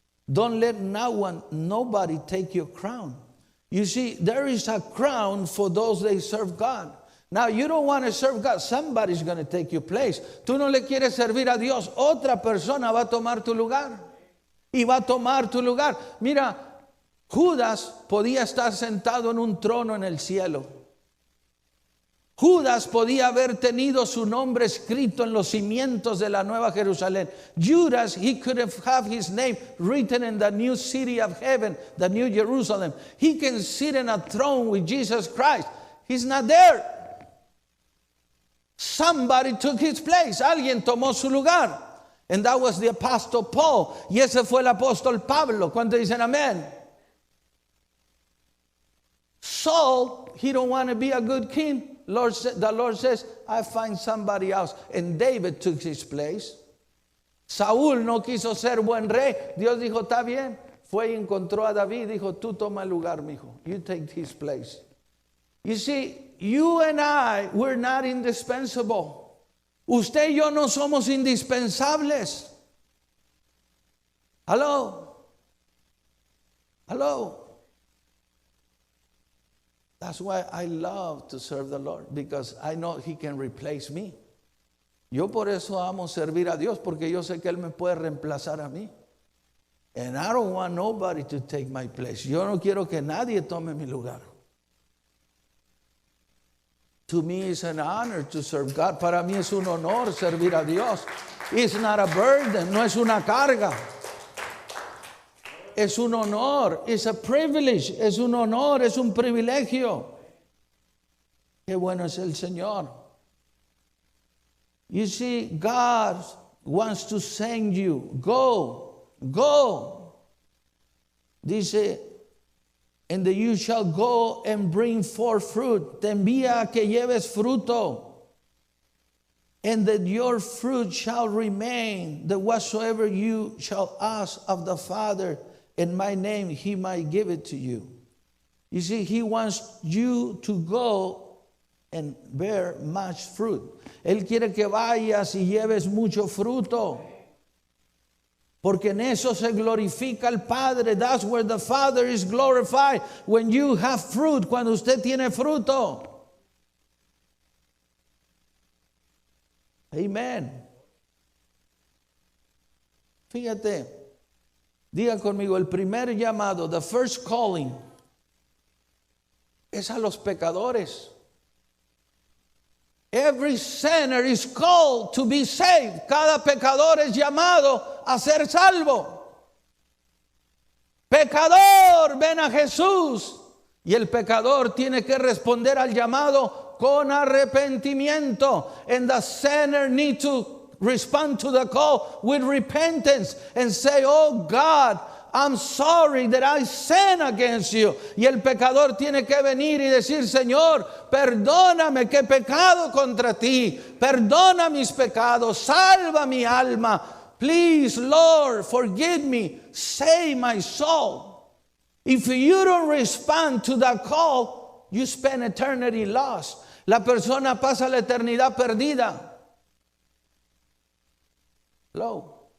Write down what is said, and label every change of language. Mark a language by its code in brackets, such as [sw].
[en] Don't let nobody take your crown. You see, there is a crown for those that serve God. Now, you don't want to serve God. Somebody's going to take your place. [es] Tú no le quieres servir a Dios. Otra persona va a tomar tu lugar. Y va a tomar tu lugar. Mira, Judas podía estar sentado en un trono en el cielo. Judas podía haber tenido su nombre escrito en los cimientos de la Nueva Jerusalén. [en] Judas, he could have his name written in the new city of heaven, the new Jerusalem. He can sit in a throne with Jesus Christ. He's not there. Somebody took his place. [es] Alguien tomó su lugar. [en] And that was the Apostle Paul. [es] Y ese fue el apóstol Pablo. ¿Cuántos dicen amén? [en] Saul, he don't want to be a good king. The Lord says, I find somebody else. And David took his place. [es] Saúl no quiso ser buen rey. Dios dijo, está bien. Fue y encontró a David. Dijo, tú toma el lugar, mijo. [en] You take his place. You see, you and I, we're not indispensable. [es] Usted y yo no somos indispensables. [en] Hello? Hello? That's why I love to serve the Lord, because I know He can replace me. [es] Yo por eso amo servir a Dios, porque yo sé que Él me puede reemplazar a mí. [en] And I don't want nobody to take my place. [es] Yo no quiero que nadie tome mi lugar. [en] To me it's an honor to serve God. [es] Para mí es un honor servir a Dios. [en] It's not a burden, [es] no es una carga. Es un honor, [en] it's a privilege, [es] es un honor, es un privilegio. Qué bueno es el Señor. [en] You see, God wants to send you. Go, go. Dice, and that you shall go and bring forth fruit. [es] Te envía a que lleves fruto. [en] And that your fruit shall remain, that whatsoever you shall ask of the Father in my name, He might give it to you. You see, He wants you to go and bear much fruit. [es] Él quiere que vayas y lleves mucho fruto. Porque en eso se glorifica el Padre. [en] That's where the Father is glorified. When you have fruit, [es] cuando usted tiene fruto. [en] Amen. [es] Fíjate, diga conmigo, el primer llamado, [en] the first calling, [es] es a los pecadores. [en] Every sinner is called to be saved. [es] Cada pecador es llamado a ser salvo. Pecador, ven a Jesús. Y el pecador tiene que responder al llamado con arrepentimiento. [en] And the sinner need to respond to the call with repentance and say, oh God, I'm sorry that I sin against you. [es] Y el pecador tiene que venir y decir, Señor, perdóname que he pecado contra ti. Perdona mis pecados. Salva mi alma. [en] Please, Lord, forgive me. Save my soul. If you don't respond to that call, you spend eternity lost. [es] La persona pasa la eternidad perdida. [en] Hello.